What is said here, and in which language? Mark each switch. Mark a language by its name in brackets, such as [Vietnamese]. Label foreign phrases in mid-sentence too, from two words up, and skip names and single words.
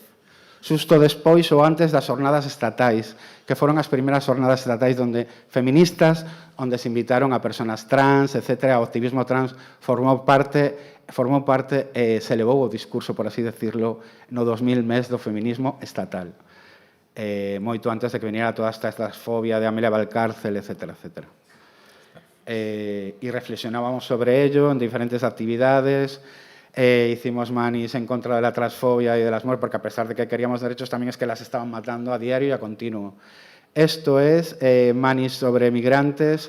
[Galician] Xusto despois ou antes das jornadas estatais, que foron as primeiras jornadas estatais onde feministas, onde se invitaron a personas trans, etc. O activismo trans formou parte se levou o discurso, [Spanish] por así decirlo, [Galician] no 2000 mes do feminismo estatal. Moito antes de que viniera toda esta fobia de Amelia Valcárcel, etc. [Spanish] Y reflexionábamos sobre ello en diferentes actividades. Hicimos manis en contra de la transfobia y de las muertes, porque a pesar de que queríamos derechos, también es que las estaban matando a diario y a continuo. Esto es manis sobre migrantes.